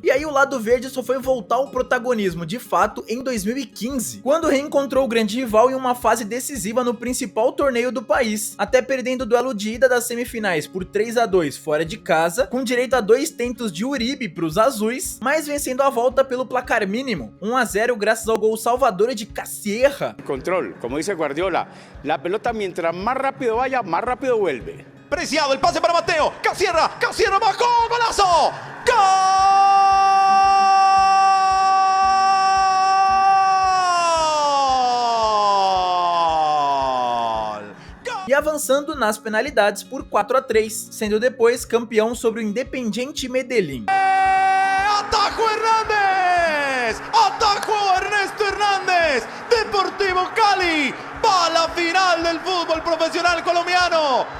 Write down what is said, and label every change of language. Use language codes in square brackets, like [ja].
[pt] E aí o lado verde só foi voltar ao protagonismo de fato em 2015, quando reencontrou o grande rival em uma fase decisiva no principal torneio do país, até perdendo o duelo de ida das semifinais por 3-2 fora de casa, com direito a 2 tentos de Uribe para os azuis, mas vencendo a volta pelo placar mínimo, 1-0 graças ao gol salvador de Casierra. [es] Control, como dice Guardiola, la pelota mientras más rápido vaya, más rápido vuelve. Preciado, el pase para Mateo, Casierra, Casierra bajó, golazo, ¡gol! [pt] E avançando nas penalidades por 4-3, sendo depois campeão sobre o Independiente Medellín. [es] ¡Atajo Hernández! ¡Atajo Ernesto Hernández! Deportivo Cali va a la final del fútbol profesional colombiano.